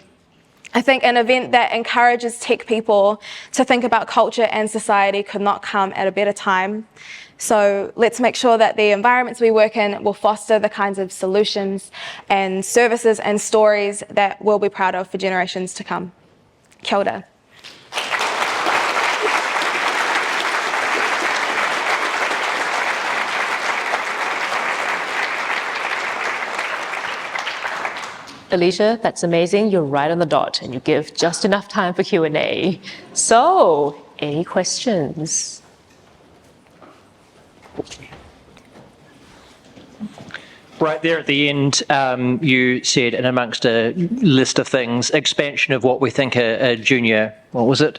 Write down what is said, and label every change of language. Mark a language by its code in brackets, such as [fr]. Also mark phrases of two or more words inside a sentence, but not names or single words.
[en] I think an event that encourages tech people to think about culture and society could not come at a better time. So let's make sure that the environments we work in will foster the kinds of solutions and services and stories that we'll be proud of for generations to come. [mi] Kia ora. [en] Aleisha, that's amazing. You're right on the dot and you give just enough time for Q&A. So, any questions? Right there at the end, you said, and amongst a list of things, expansion of what we think a junior, what was it?